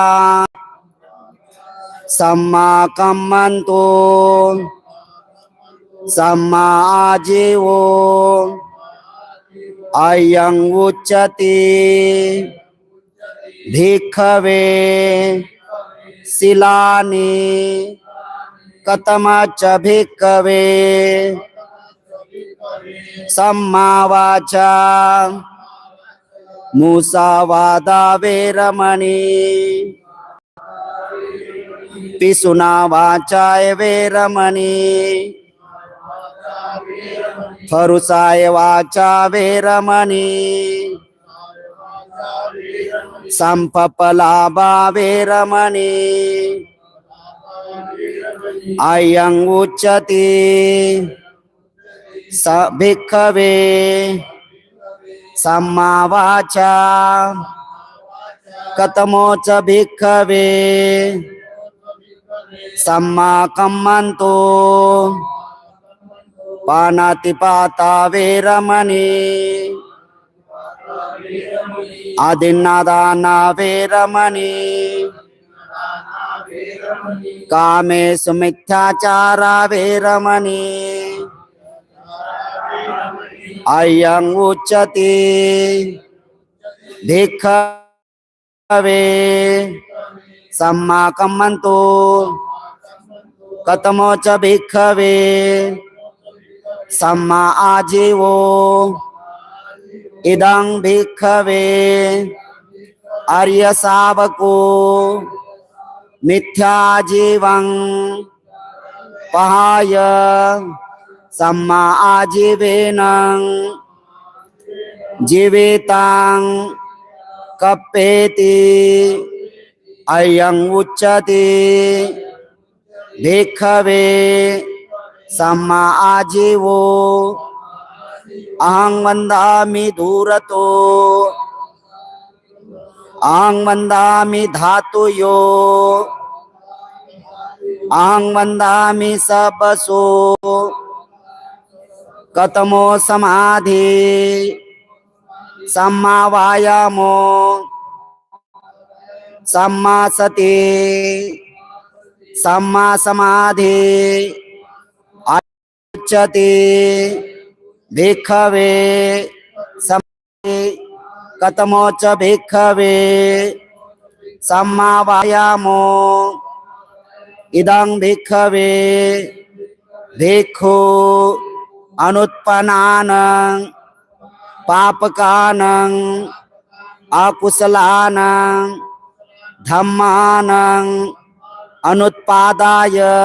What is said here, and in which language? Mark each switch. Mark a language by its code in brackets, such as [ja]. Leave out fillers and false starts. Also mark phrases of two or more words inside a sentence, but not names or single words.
[pi] सम्मा कम्मन्तो सम्मा आजीवो अयं उच्यते भिक्खवे शिलानि कतमच्च भिक्खवे सम्मा वाचा मुसावादा वेरमणि पिसुना वाचाय वेरमणि फरुसाय वाचा वेरमणि संपपलाबा वेरमणि अयं उच्यते स भिक्खवे सम्मा वाचा कतमो च भिक्खवे सम्मा कम्मन्तो पानातिपाता वेरमणि आदिन्नादाना वेरमणि कामेषु मिथ्याचारा वेरमणि अयं उच्यते भिक्खवे सम्मा कम्मन्तो कतमो च भिक्खवे सम्मा आजीवो इदं भिक्खवे आर्य शावको मिथ्याजीवं पहाय सम्मा आजीवेन जीवितं कप्पेति अयं उच्यते भिक्खवे सम्मा आजीवो अहं वन्दामि धूरतो अहं वन्दामि धातुयो अहं वन्दामि सपसो कतमो समाधि सम्मा वायामो सम्मा सति सम्मा समाधि उच्यते भिक्खवे समाधि कतमो च भिक्खवे सम्मा वायामो इदं भिक्खवे भिक्खु अनुत्पन्नानां पापकानां अकुशलानां धम्मानां अनुत्पादाय